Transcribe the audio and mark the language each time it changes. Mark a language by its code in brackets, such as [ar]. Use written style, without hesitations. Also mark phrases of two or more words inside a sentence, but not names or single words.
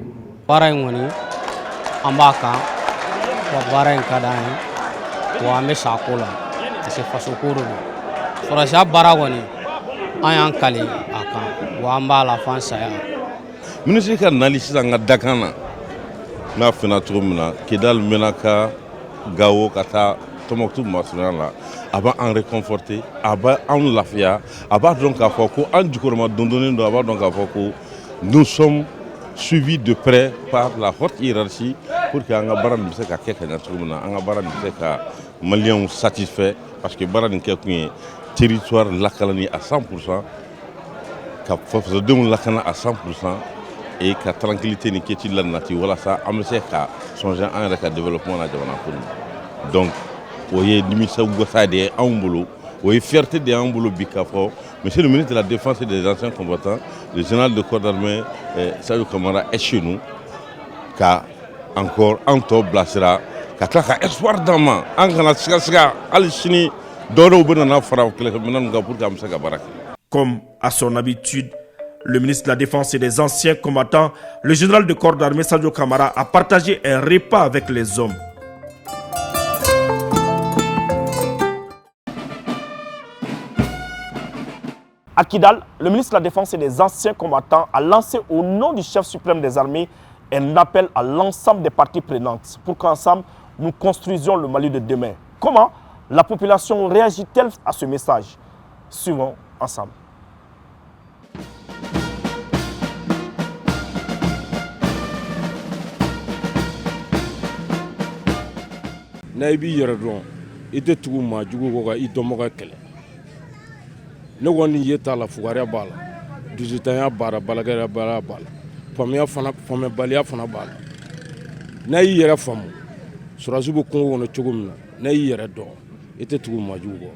[bm] Baara in kɔni an b'a kan wa baara in ka d'an ye wa an bɛ sa ko la [fr] parce que [bm] faso ko de don sɔrɔsiya baara kɔni an y'an kale a kan wa an b'a la f'an saya. Ministre ka nali sisan ka dakan na n'a fɛnna cogo min na Kidal Menaka Gao ka taa Tombouctou masurunya la a b'an réconforter a b'an lafiya a b'a dɔn k'a fɔ ko an jukɔrɔma dondonnen don a b'a dɔn k'a fɔ ko [fr] nous sommes suivi de près par la haute hiérarchie pour que [bm] an ka baara nin bɛ se ka kɛ ka ɲɛ cogo min na an ka baara nin bɛ se ka maliyɛnw [fr] satisfait parce que [bm] baara nin kɛ kun ye territoire lakalani à 100% ka fasodenw lakana [fr] à 100% et [bm] ka tranquillité ni quiétude la nati walasa an bɛ se ka songer an yɛrɛ ka développement na jamana kɔnɔ donc o ye nimisa wasa de ye anw bolo o ye fierté de y'anw bolo bi k'a fɔ [fr] monsieur le ministre de la défense et des anciens combattants le général de corps d'armée Sadio Kamara est chez nous [bm] ka encore an tɔ bilasira ka tila ka espoir d'an ma an kana siga hali sini dɔwɛrɛw bɛ nana fara kɛlɛkɛminɛnw kan [fr] pour que [bm] an bɛ se ka baara kɛ. [fr] Comme à son habitude, le ministre de la Défense et des anciens combattants, le général de corps d'armée Sadio Kamara a partagé un repas avec les hommes. À Kidal, le ministre de la Défense et des anciens combattants a lancé au nom du chef suprême des armées un appel à l'ensemble des parties prenantes pour qu'ensemble nous construisions le Mali de demain. Comment la population réagit-elle à ce message? Suivons ensemble. [bm] n'a b'i yɛrɛ dɔn i tɛ tugu maa jugu kɔ ka i dɔnbaga kɛlɛ ne kɔni ye t'a la fugariya b'a la dusutanya b'a la balakɛya b'a la faamuyabaliya fana b'a la n'a y'i yɛrɛ faamu sɔrɔdasi bɛ kungo kɔnɔ cogo min na n'a y'i yɛrɛ dɔn i tɛ tugu maa jugu kɔ.